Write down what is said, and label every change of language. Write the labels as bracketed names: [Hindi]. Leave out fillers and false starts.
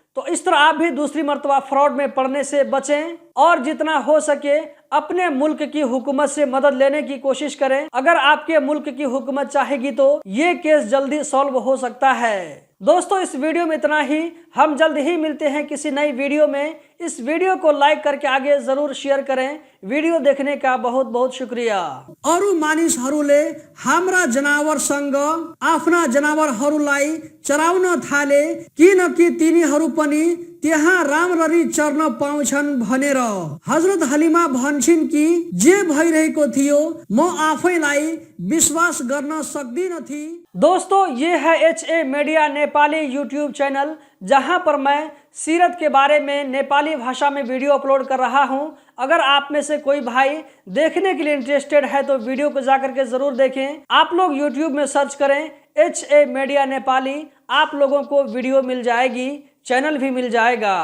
[Hindi] तो इस तरह आप भी दूसरी मर्तबा फ्रॉड में पड़ने से बचें और जितना हो सके अपने मुल्क की हुकूमत से मदद लेने की कोशिश करें। अगर आपके मुल्क की हुकूमत चाहेगी तो ये केस जल्दी सॉल्व हो सकता है। दोस्तों, इस वीडियो में इतना ही। हम जल्द ही मिलते हैं किसी नई वीडियो में। इस वीडियो को लाइक करके आगे जरूर शेयर करें। वीडियो देखने का बहुत बहुत शुक्रिया। [Nepali] अरू मानिसहरूले हाम्रा जनावरसँग आफ्ना जनावरहरूलाई चराउन थाले, किनकि तिनीहरू पनि त्यहाँ राम्ररी चर्न पाउँछन् भनेर। हजरत हलिमा भन्छन् कि जे भइरहेको थियो म आफैलाई विश्वास गर्न सक्दिन थी। [Hindi] दोस्तों, ये है HA media Nepali YouTube channel, जहां पर मैं सीरत के बारे में नेपाली भाषा में वीडियो अपलोड कर रहा हूं। अगर आप में से कोई भाई देखने के लिए इंटरेस्टेड है तो वीडियो को जाकर के जरूर देखें। आप लोग यूट्यूब में सर्च करें HA मीडिया नेपाली, आप लोगों को वीडियो मिल जाएगी, चैनल भी मिल जाएगा।